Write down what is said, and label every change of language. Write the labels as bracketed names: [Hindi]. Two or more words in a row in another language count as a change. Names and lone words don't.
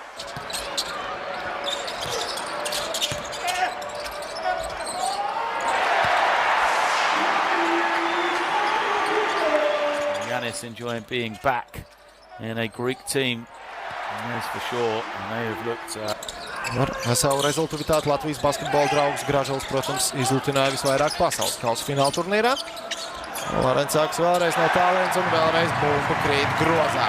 [English] Giannis enjoying being back in a Greek team, that's for sure, and they have looked... [Latvian] Ar savu rezultātu Latvijas basketbola draugs Gražulis, protams, izlutināja visvairāk pasaules kausa fināla turnīrā. Lorents sāks vēlreiz no tālienes un vēlreiz bumba krīt grozā.